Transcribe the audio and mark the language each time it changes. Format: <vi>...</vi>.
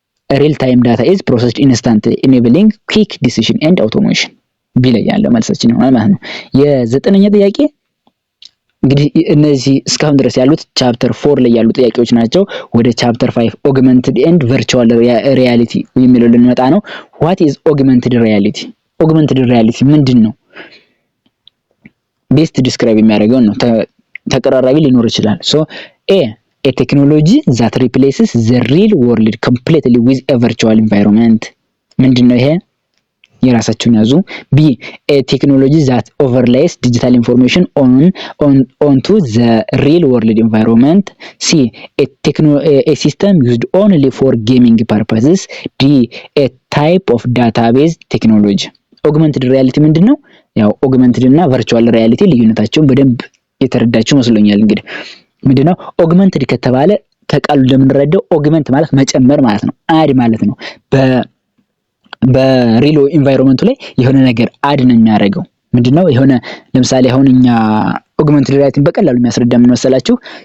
<en>ሪል ታይም ዳታ ኢዝ ፕሮሰስድ ኢንስታንት ኢኔብሊንግ ኩዊክ ዲሲዥን ኤንድ አውቶሜሽን</en> <am>ቢ ላይ ያለው መልሳችን ይሆናል ማለት ነው። የዘጠነኛ ጥያቄ እንግዲህ እነዚህ እስካሁን ድረስ ያሉት ቻፕተር 4 ላይ ያሉ ጥያቄዎች ናቸው። ወደ ቻፕተር 5 ኦግመንትድ ኤንድ ቨርቹዋል ሪያሊቲ የሚለው ልንመጣ ነው።</am> <en>what is augmented reality</en> <am>augmented reality ምንድነው? ቤስት ዲስክራይብ የሚያደርገው ነው። ተቀራራቢ ሊኖር ይችላል።</am> <en>ሶ a technology that replaces the real world completely with a virtual environment</en> <am>ምንድነው ይሄ? የራሳችሁን ያዙ።</am> <en>ቢ a technology that overlays digital information onto the real world environment. C a system used only for gaming purposes. D a type of database technology. augmented reality</en> <am>ምንድነው? ያው augmented እና virtual reality ልዩነታቸውን በደንብ የተረዳችሁ መስሎኛል። እንግዲህ ምንድነው augmented ከተባለ ከቃሉ እንደምንረዳው augment ማለት መጨመር ማለት ነው። add ማለት ነው። በሪል ኢንቫይሮንመንቱ ላይ የሆነ ነገር አድ ነው የሚያደርገው። ምንድነው የሆነ ለምሳሌ አሁን እኛ ኦግመንትድ ሪያሊቲን በቀላሉ የሚያስረዳ ምን መሰላችሁ?</am>